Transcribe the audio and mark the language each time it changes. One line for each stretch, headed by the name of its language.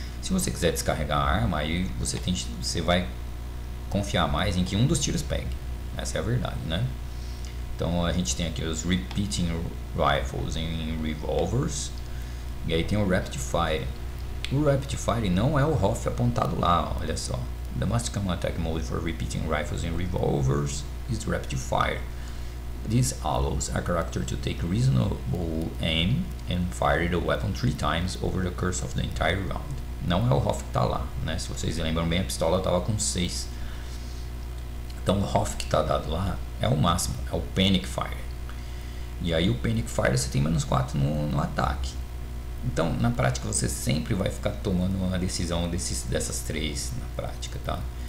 Portuguese: Se você quiser descarregar a arma, aí você vai confiar mais em que um dos tiros pegue. Essa é a verdade, né? Então a gente tem aqui os Repeating Rifles em Revolvers. E aí tem o Rapid Fire. O Rapid Fire não é o Hoff apontado lá, olha só.
English: The most common attack mode for Repeating Rifles in Revolvers is Rapid Fire. This allows a character to take reasonable aim and fire the weapon 3 times over the course of the entire round.
Portuguese: Não é o Hoff que está lá, né? Se vocês lembram bem, a pistola estava com 6. Então o Hoff que está dado lá é o máximo, é o Panic Fire. E aí o Panic Fire você tem -4 no ataque. Então na prática você sempre vai ficar tomando uma decisão dessas 3 na prática, tá?